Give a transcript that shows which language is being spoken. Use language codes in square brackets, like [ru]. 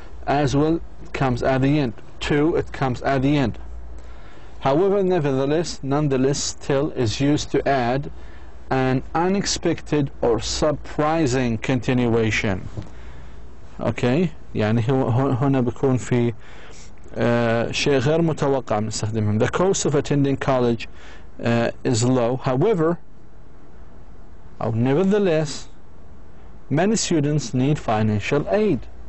[en] as well comes at the end, to it comes at the end. However, nonetheless still is used to add an unexpected or surprising continuation. Okay, [ar] يعني هنا بيكون في شيء غير متوقع بنستخدمهم. [en] The cost of attending college is low. However, or nevertheless, many students need financial aid.